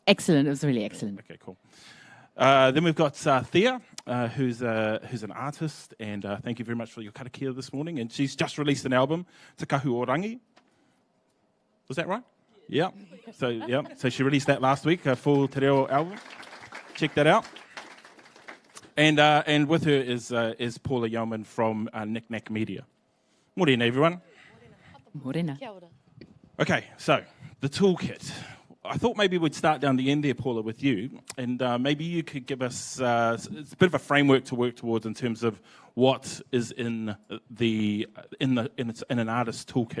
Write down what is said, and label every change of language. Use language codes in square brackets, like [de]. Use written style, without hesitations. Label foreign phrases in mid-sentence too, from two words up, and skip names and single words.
[en] It was really excellent. Okay, cool. Then we've got Theia, who's an artist, and thank you very much for your karakia this morning. And she's just released an album, Te Kahu o Rangi. Was that right? Yeah. So she released that last week, a full [mi] te reo [en] album. Check that out. And with her is Paula Yeoman from NicNak Media. Morena, everyone. Morena. Okay, so the toolkit. I thought maybe we'd start down the end there, Paula, with you, and maybe you could give us it's a bit of a framework to work towards in terms of what is in an artist's toolkit.